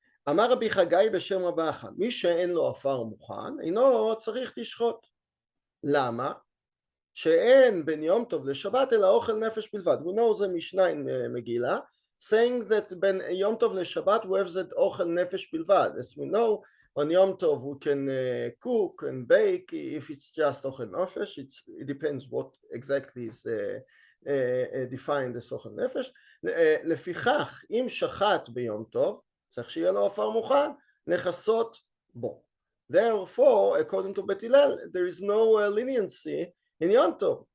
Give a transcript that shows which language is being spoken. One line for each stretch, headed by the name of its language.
Hebrew: אמר רבי חגי בשם רבא אחא, מי שאין לו עפר מוכן אינו צריך לשחוט. למה? שאין בין יום טוב לשבת אלא אוכל נפש בלבד.
English: We know
Hebrew: זה משנה in מגילה,
English: saying that
Hebrew: בין יום טוב לשבת
English: we have that
Hebrew: אוכל נפש בלבד.
English: As we know, on Yom Tov we can cook and bake. If it's just אוכל נפש, it depends what exactly is defined as אוכל נפש.
Hebrew: לפיכך אם שחט ביום טוב צריך שיהיה לו עפר מוכן לכסות בו.
English: Therefore, according to Bet Hillel, there is no leniency in Yom Tov.